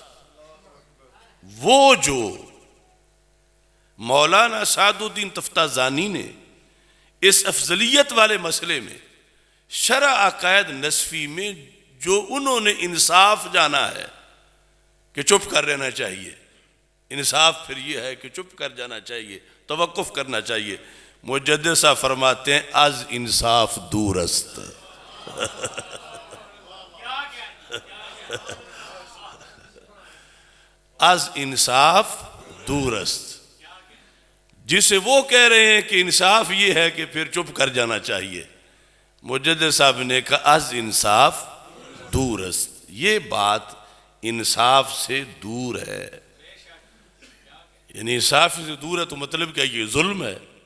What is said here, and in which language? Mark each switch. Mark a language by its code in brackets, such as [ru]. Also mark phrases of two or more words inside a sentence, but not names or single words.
[ur] وہ جو مولانا سعد الدین تفتازانی نے اس افضلیت والے مسئلے میں شرح عقائد نصفی میں جو انہوں نے انصاف جانا ہے کہ چپ کر رہنا چاہیے، انصاف پھر یہ ہے کہ چپ کر جانا چاہیے، توقف کرنا چاہیے، مجدد صاحب فرماتے ہیں [fa] از انصاف دور است۔ از انصاف دور است، [ur] جسے وہ کہہ رہے ہیں کہ انصاف یہ ہے کہ پھر چپ کر جانا چاہیے، مجدد صاحب نے کہا [fa] از انصاف دور است، [ur] یہ بات انصاف سے دور ہے۔ یعنی انصاف سے دور ہے تو مطلب کیا یہ ظلم ہے؟